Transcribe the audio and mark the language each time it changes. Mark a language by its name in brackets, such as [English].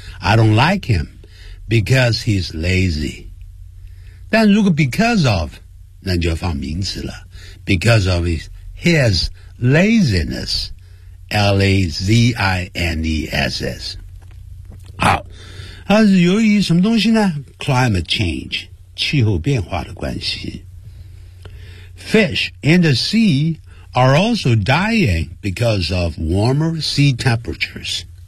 [English] I don't like him because he's lazy， [Chinese] 但如果 [English] because of， [Chinese] 那就要放名词了， [English] because of his laziness， L-A-Z-I-N-E-S-S。 [Chinese] 好，它是由于什么东西呢？ climate change， 气候变化的关系。 [English] fish in the seaare also dying because of warmer sea temperatures.